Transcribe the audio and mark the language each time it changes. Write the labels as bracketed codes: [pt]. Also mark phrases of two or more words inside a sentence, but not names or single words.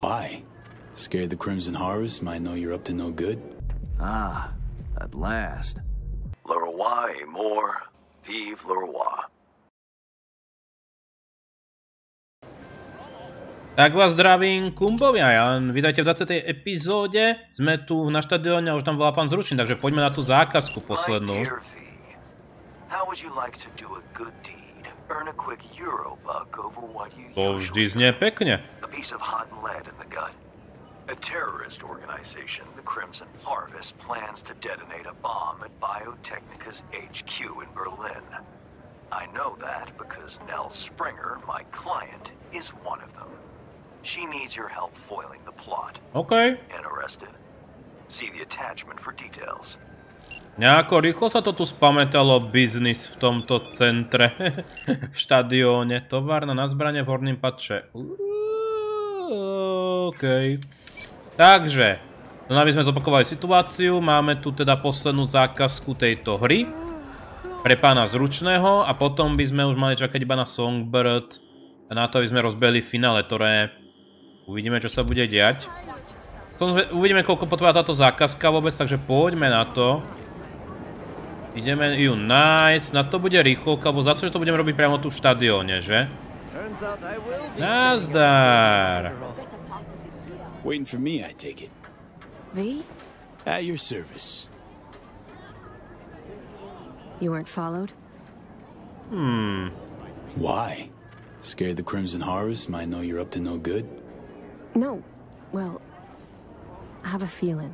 [en] Why? Scared the Crimson Harvest might know you're up to no good? Ah, at last. [fr] Le roi est mort, vive le roi. [sk] Tak vás zdravím, kumbovia, vítajte v 20. epizóde. Sme tu na štadióne a už tam volá pán Zručný, takže poďme na tú zákazku poslednú. To vždy znie pekne. [en] A terrorist organization, the Crimson Harvest, plans to detonate a bomb at Biotechnica's HQ in Berlin. I know that because Nell Springer, my client, is one of them. She needs your help foiling the plot. Okay. Interested? See the attachment for details. [sk] Nejako rýchlo sa to tu spamätalo biznis v tomto centre. V štadióne. [cs] Továrna na zbrane v horným patře. [sk] Okej. Takže, aby sme zopakovali situáciu, máme tu teda poslednú zákazku tejto hry pre pána Zručného a potom by sme už mali čakať iba na Songbird a na to, aby sme rozbehli finále, ktoré uvidíme, čo sa bude diať. Uvidíme, koľko potrvá táto zákazka vôbec, takže poďme na to. Ideme ju nájsť, na to bude rýchlovka, lebo zase, že to budeme robiť priamo tu v štadióne, že? Nazdar! [en] Waiting for me, I take it. V? At your service. You weren't followed? Why? Scared the Crimson Harvest might know you're up to no good? No. Well, I have a feeling.